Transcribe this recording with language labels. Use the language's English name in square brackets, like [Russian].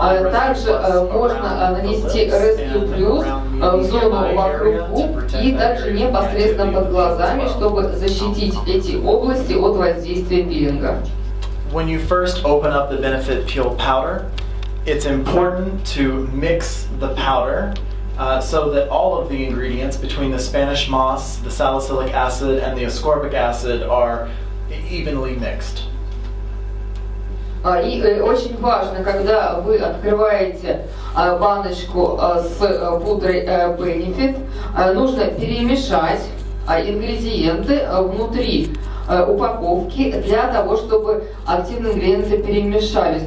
[Russian] Также можно нанести Rescue+ в зону вокруг губ и также непосредственно под глазами, чтобы защитить эти области от воздействия пилинга. [English] When you first open up the Benefit Peel powder, it's important to mix the powder so that all of the ingredients between the Spanish moss, the salicylic acid, and the ascorbic acid are evenly mixed. [Russian] И очень важно, когда вы открываете баночку с пудрой Benefit, нужно перемешать ингредиенты внутри упаковки для того, чтобы активные ингредиенты перемешались.